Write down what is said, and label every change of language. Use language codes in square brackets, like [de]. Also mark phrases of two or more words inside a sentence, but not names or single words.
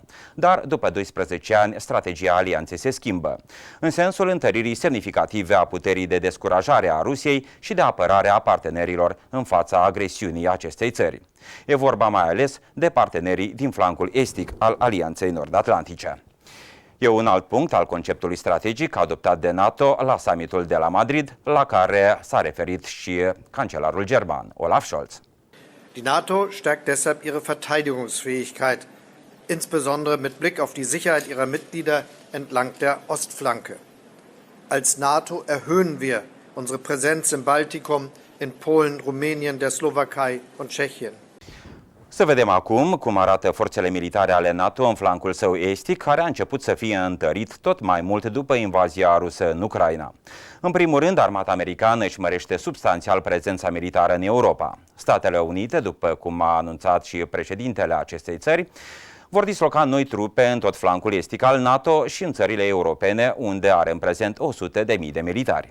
[ro] Dar după 12 ani, strategia alianței se schimbă, în sensul întăririi semnificative a puterii de descurajare a Rusiei și de apărare a partenerilor în fața agresiunii acestei țări. E vorba mai ales de partenerii din flancul estic al Alianței Nord-Atlantice. E un alt punct al conceptului strategic adoptat de NATO la summitul de la Madrid, la care s-a referit și cancelarul german, Olaf Scholz. [de] Die NATO stärkt deshalb ihre Verteidigungsfähigkeit, insbesondere mit Blick auf die Sicherheit ihrer Mitglieder entlang der Ostflanke. Als NATO erhöhen wir unsere Präsenz im Baltikum, in Polen, Rumänien, der Slowakei und Tschechien. [ro] Să vedem acum cum arată forțele militare ale NATO în flancul său estic, care a început să fie întărit tot mai mult după invazia rusă în Ucraina. În primul rând, armata americană își mărește substanțial prezența militară în Europa. Statele Unite, după cum a anunțat și președintele acestei țări, vor disloca noi trupe în tot flancul estic al NATO și în țările europene, unde are în prezent 100.000 de militari.